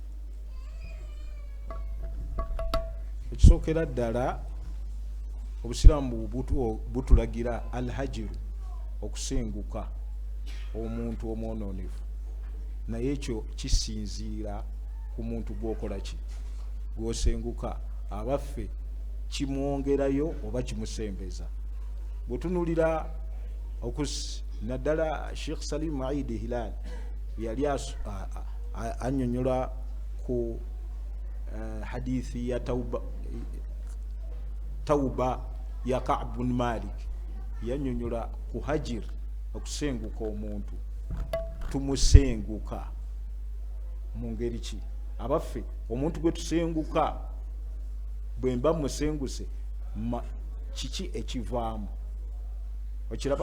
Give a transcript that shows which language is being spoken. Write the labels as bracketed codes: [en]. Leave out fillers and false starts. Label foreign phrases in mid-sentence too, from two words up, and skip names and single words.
[lg] Ekisookera ddala obusiraamu butulagira alhajiru, okusenguka omuntu omwonoonefu, naye ekyo kisinziira ku muntu gwokola ki gwosenguka. Abaffe kimwongerayo oba kimusembeza. Bwetunulira naddala Sheikh Salim Aid Hilal yali annyonnyola ku hadithi ya tauba ya Ka'b bin Malik, yannyonnyola ku hajir, okusenguka omuntu. Tumusenguka mu ngeri ki? Abaffe omuntu gwe tusenguka bwe mba musenguse kiki ekivaamu? Okiraba?